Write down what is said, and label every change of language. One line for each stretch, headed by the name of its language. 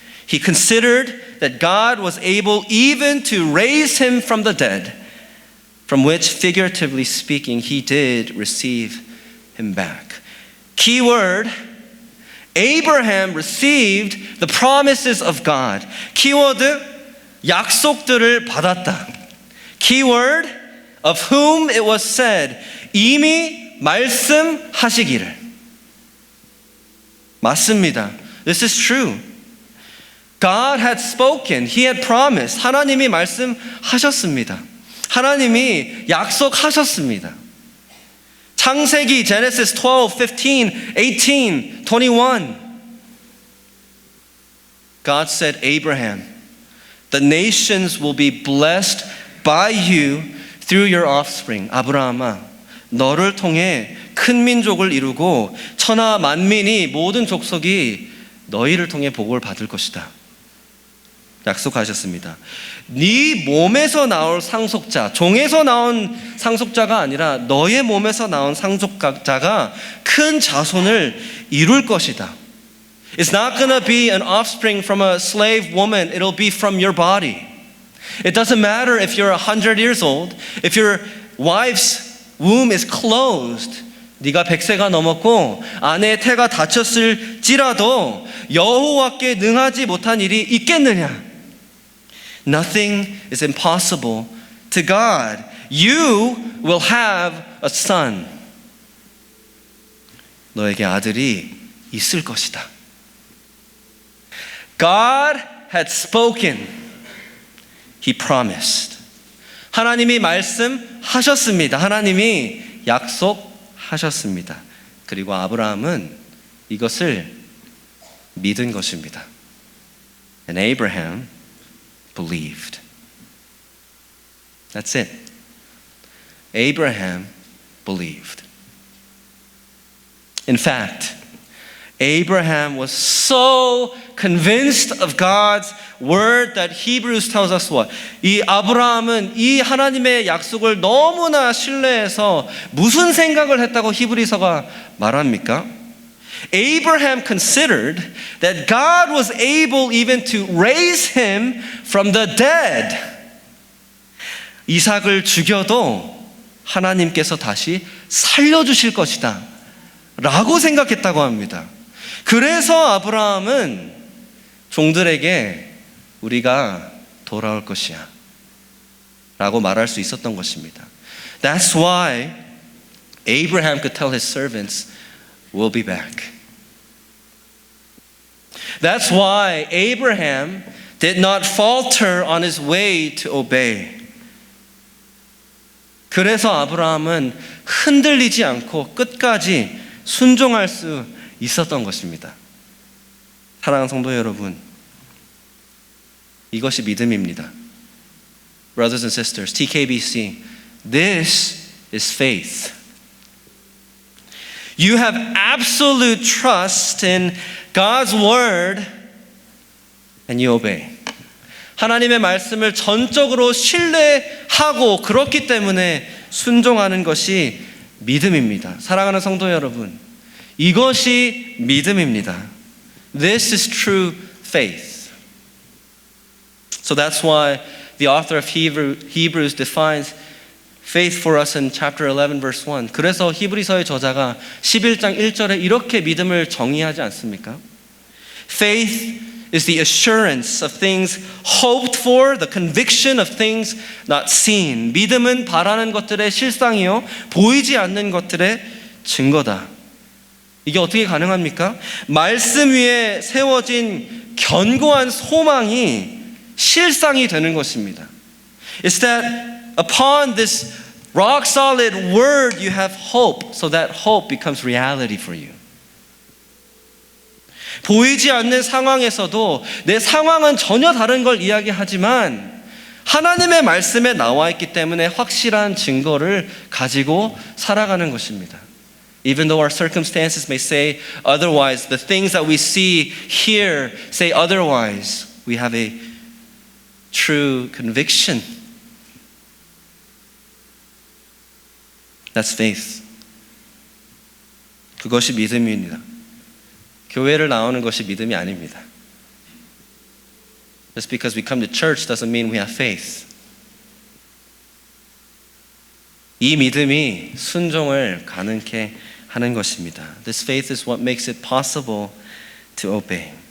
English: He considered that God was able even to raise him from the dead, from which, figuratively speaking, he did receive him back. Key word, Abraham received the promises of God.
Korean: 키워드, 약속들을 받았다.
English: Keyword, of whom it was said,
Korean: 이미 말씀하시기를. 맞습니다.
English: This is true. God had spoken. He had promised.
Korean: 하나님이 말씀하셨습니다. 하나님이 약속하셨습니다. 창세기, Genesis 12, 15, 18, 21.
English: God said, Abraham, the nations will be blessed by you through your offspring.
Korean: 아브라함아, 너를 통해 큰 민족을 이루고 천하 만민이 모든 족속이 너희를 통해 복을 받을 것이다. 약속하셨습니다. 네 몸에서 나올 상속자, 종에서 나온 상속자가 아니라 너의 몸에서 나온 상속자가 큰 자손을 이룰 것이다.
English: It's not going to be an offspring from a slave woman. It'll be from your body. It doesn't matter if you're 100 years old. If your wife's womb is closed.
Korean: 네가 100세가 넘었고 아내의 태가 닫혔을지라도 여호와께 능하지 못한 일이 있겠느냐?
English: Nothing is impossible to God. You will have a son.
Korean: 너에게 아들이 있을 것이다.
English: God had spoken. He promised.
Korean: 하나님이 말씀하셨습니다. 하나님이 약속하셨습니다. 그리고 아브라함은 이것을 믿은 것입니다.
English: And Abraham believed. That's it. Abraham believed. In fact, Abraham was so convinced of God's word that Hebrews tells us what?
Korean: 이 아브라함은 이 하나님의 약속을 너무나 신뢰해서 무슨 생각을 했다고 히브리서가 말합니까?
English: Abraham considered that God was able even to raise him from the dead.
Korean: 이삭을 죽여도 하나님께서 다시 살려주실 것이다 라고 생각했다고 합니다. 그래서 아브라함은 종들에게 우리가 돌아올 것이야 라고 말할 수 있었던 것입니다.
English: That's why Abraham could tell his servants, we'll be back. That's why Abraham did not falter on his way to obey.
Korean: 그래서 아브라함은 흔들리지 않고 끝까지 순종할 수 있었던 것입니다. 사랑하는 성도 여러분, 이것이 믿음입니다.
English: Brothers and sisters, TKBC, this is faith. You have absolute trust in God's word and you obey.
Korean: 하나님의 말씀을 전적으로 신뢰하고 그렇기 때문에 순종하는 것이 믿음입니다. 사랑하는 성도 여러분, 이것이 믿음입니다.
English: This is true faith. So that's why the author of Hebrews defines faith for us in chapter 11 verse 1.
Korean: 그래서 히브리서의 저자가 11장 1절에 이렇게 믿음을 정의하지 않습니까?
English: Faith is the assurance of things hoped for, the conviction of things not seen.
Korean: 믿음은 바라는 것들의 실상이요, 보이지 않는 것들의 증거다. 이게 어떻게 가능합니까? 말씀 위에 세워진 견고한 소망이 실상이 되는 것입니다.
English: It's that upon this rock solid word you have hope, so that hope becomes reality for you.
Korean: 보이지 않는 상황에서도 내 상황은 전혀 다른 걸 이야기하지만 하나님의 말씀에 나와 있기 때문에 확실한 증거를 가지고 살아가는 것입니다.
English: Even though our circumstances may say otherwise, the things that we see here say otherwise, we have a true conviction. That's faith.
Korean: 그것이 믿음입니다. 교회를 나오는 것이 믿음이 아닙니다.
English: Just because we come to church doesn't mean we have faith.
Korean: 이 믿음이 순종을 가능케 하는 것입니다.
English: This faith is what makes it possible to obey.